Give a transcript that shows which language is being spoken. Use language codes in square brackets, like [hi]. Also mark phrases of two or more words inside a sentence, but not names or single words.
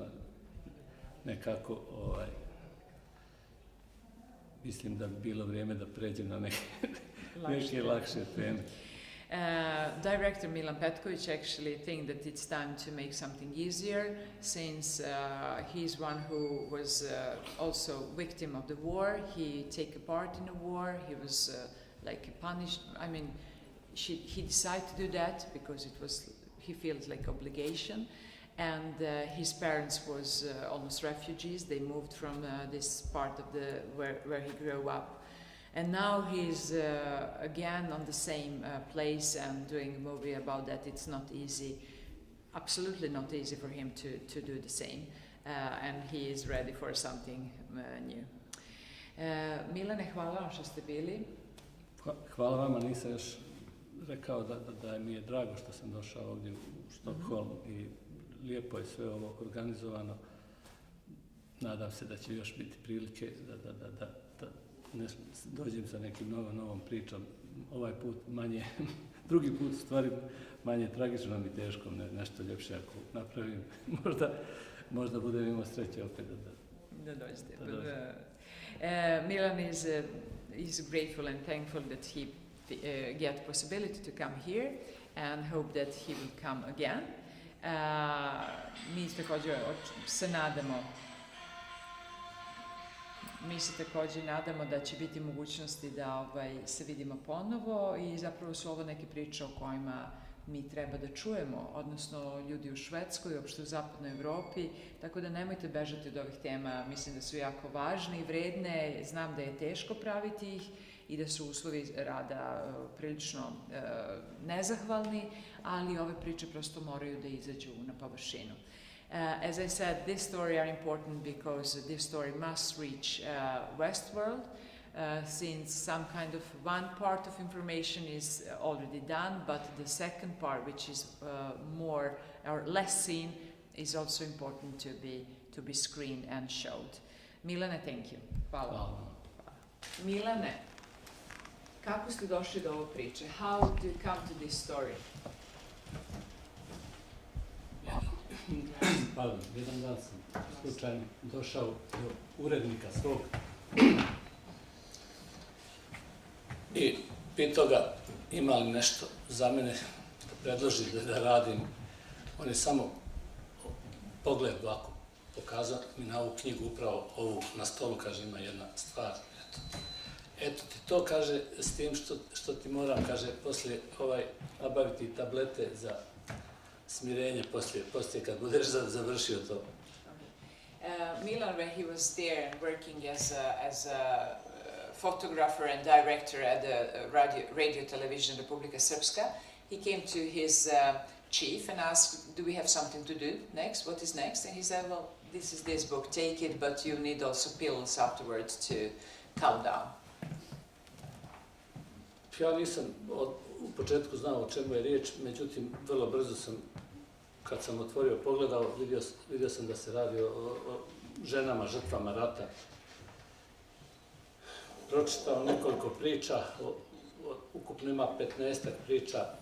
[sr] Nekako, mislim da bi bilo vrijeme da pređem na neke lakše teme. [en] Director Milan Petković actually think that it's time to make something easier, since he's one who was also victim of the war. He take a part in the war. He was like punished. I mean, he decided to do that because he feels like obligation. And his parents was almost refugees. They moved from this part of where he grew up. And now he's again on the same place and doing a movie about that. It's not easy, absolutely not easy for him to do the same. And he is ready for something new. [sr] Milane, hvala vam što ste bili. Hvala vama, nisam još rekao da mi je drago što sam došao ovdje u Štokholm i lijepo je sve ovo organizovano. Nadam se da će još biti prilike da dođem sa nekim novom pričom. Ovaj put manje, drugi put u stvari manje tragično i teško, nešto ljepše ako napravim. Možda budem imao sreće opet da dođete. [en] Milan is grateful and thankful that he get possibility to come here and hope that he will come again. [sr] Mi se također nadamo da će biti mogućnosti da se vidimo ponovo i zapravo su ovo neke priče o kojima mi treba da čujemo, odnosno ljudi u Švedskoj, uopšte u zapadnoj Evropi, tako da nemojte bežati od ovih tema, mislim da su jako važne i vredne, znam da je teško praviti ih i da su uslovi rada prilično nezahvalni, ali ove priče prosto moraju da izađu na površinu. [en] As I said, this story are important because this story must reach Westworld, since some kind of one part of information is already done, but the second part, which is more or less seen, is also important to be screened and showed. Milane, thank you. [sr] Hvala. Milane, kako ste došli do ove priče? [en] How did you come to this story? [sr] Pardon, jedan dan sam slučajno došao do urednika svog i pitao ga ima li nešto za mene da predloži da radim. On je samo pogled ovako pokazao mi na ovu knjigu, upravo ovu na stolu, kaže ima jedna stvar. Eto ti to, kaže, s tim što ti moram, kaže, poslije nabaviti tablete za smirenje poslije kad budeš završio to. [en] Milan, when he was there working as a photographer and director at the radio television Republika Srpska, he came to his chief and asked, do we have something to do next? What is next? And he said, well, this is this book, take it, but you need also pills afterwards to calm down. [sr] Ja nisam u početku znao o čemu je riječ, međutim, vrlo brzo sam, kad sam otvorio, pogledao, vidio sam da se radi o ženama, žrtvama rata. Pročitao nekoliko priča, ukupno ima 15-ak priča.